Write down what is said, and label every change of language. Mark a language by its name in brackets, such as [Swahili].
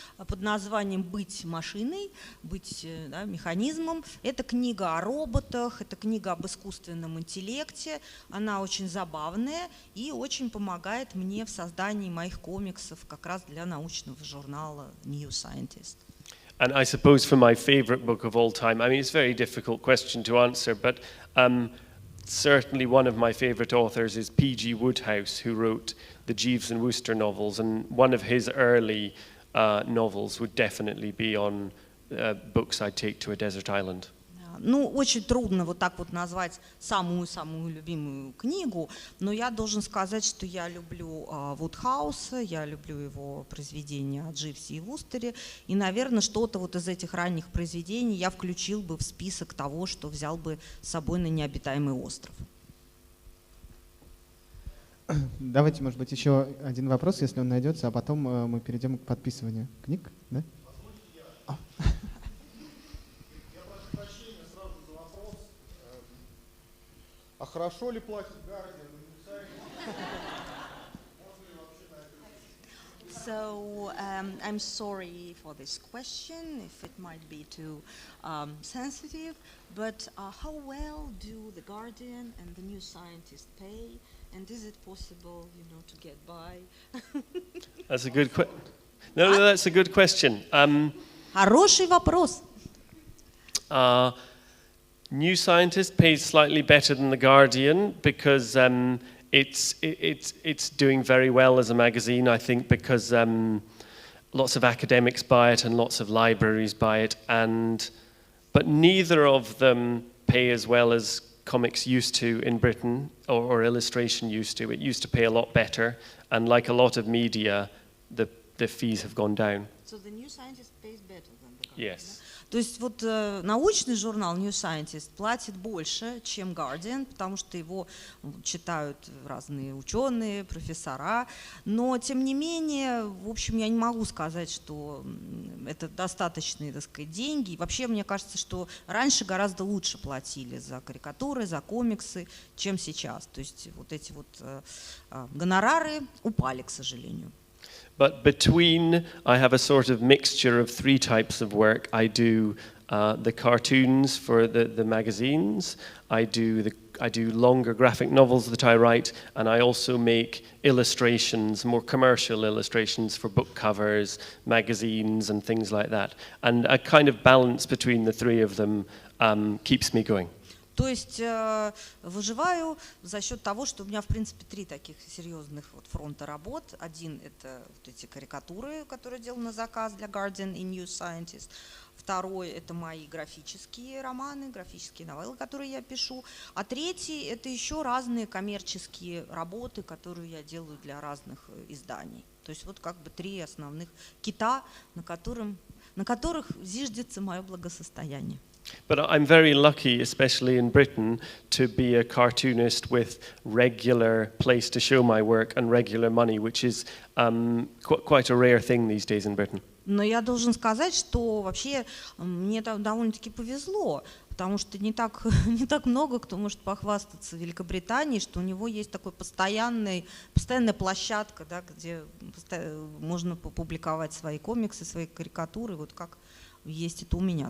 [Russian] Под названием «Быть машиной», «Быть механизмом». Это книга о роботах, это книга об искусственном интеллекте. Она очень забавная и очень помогает мне в создании моих комиксов как раз для научного журнала New Scientist. [English] And I suppose for my favorite book of all time, I mean, it's a very difficult question to answer, but certainly one of my favorite authors is P.G. Wodehouse, who wrote the Jeeves and Wooster novels, and one of his early novels would definitely be on books I'd take to a desert island. [Russian] Ну, очень трудно вот так вот назвать самую-самую любимую книгу, но я должен сказать, что я люблю Вудхауса, я люблю его произведения о Дживсе и Вустере, и, наверное, что-то вот из этих ранних произведений я включил бы в список того, что взял бы с собой на необитаемый остров. Давайте, может быть, еще один вопрос, если он найдется, а потом мы перейдем к подписыванию книг. Да? А хорошо ли платит Guardian? [English] So I'm sorry for this question, if it might be too sensitive, but how well do the Guardian and the New Scientist pay, and is it possible, to get by? That's a good question. No, that's a good question. [Russian] Хороший вопрос. [English] New Scientist pays slightly better than The Guardian because it's doing very well as a magazine, I think, because lots of academics buy it and lots of libraries buy it, but neither of them pay as well as comics used to in Britain, or illustration used to. It used to pay a lot better, and like a lot of media, the fees have gone down. So the New Scientist pays better than The Guardian? Yes. [Russian] То есть вот научный журнал New Scientist платит больше, чем Guardian, потому что его читают разные ученые, профессора, но тем не менее, в общем, я не могу сказать, что это достаточные, так сказать, деньги. И вообще, мне кажется, что раньше гораздо лучше платили за карикатуры, за комиксы, чем сейчас. То есть вот эти вот гонорары упали, к сожалению. [English] But I have a sort of mixture of three types of work. I do the cartoons for the magazines, I do longer graphic novels that I write, and I also make illustrations, more commercial illustrations for book covers, magazines, and things like that. And a kind of balance between the three of them keeps me going. [Russian] То есть выживаю за счет того, что у меня, в принципе, три таких серьезных фронта работ. Один – это вот эти карикатуры, которые я делаю на заказ для Guardian и New Scientist. Второй – это мои графические романы, графические новеллы, которые я пишу. А третий – это еще разные коммерческие работы, которые я делаю для разных изданий. То есть вот как бы три основных кита, на которых зиждется мое благосостояние. [English] But I'm very lucky, especially in Britain, to be a cartoonist with regular place to show my work and regular money, which is quite a rare thing these days in Britain. [Russian] Но я должен сказать, что вообще мне довольно-таки повезло, потому что не так много кто может похвастаться в Великобритании, что у него есть такой постоянная площадка, да, где можно публиковать свои комиксы, свои карикатуры, вот как есть это у меня.